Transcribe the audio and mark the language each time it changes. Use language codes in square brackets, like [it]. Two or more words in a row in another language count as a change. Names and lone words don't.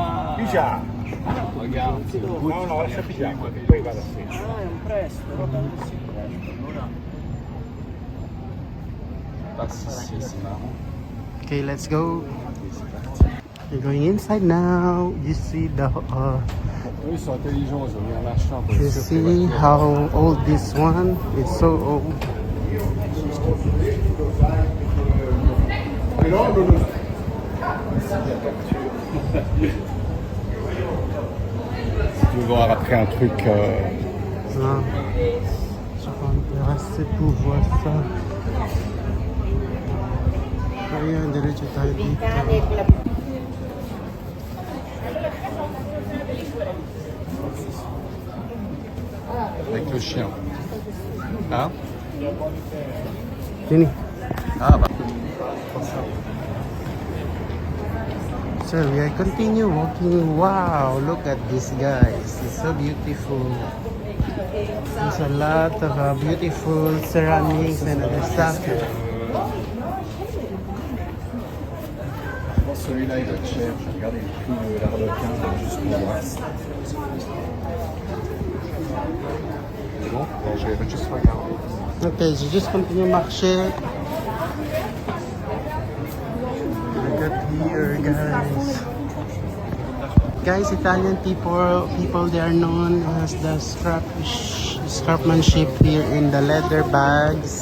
[en] Okay, let's go. We're going inside now. You see the you see how old this one is. So old. [fr] Tu veux voir après un truc. Ah, je suis intéressé pour voir ça. [tl] Ayan, diretso tayo dito. [fr] Avec le chien. Hein? Sini. Ah bah. [en] So we are continue walking. Wow, look at this, guys. It's so beautiful. There's a lot of beautiful ceramics and other stuff. [fr] Je pense que celui-là il doit être cher. J'ai regardé le prix de l'arlequin juste pour voir. C'est bon? Je vais juste regarder. [en] Okay, so just continue marcher. Look at here, guys. Guys, Italian people, they are known as the craftsmanship here in the leather bags.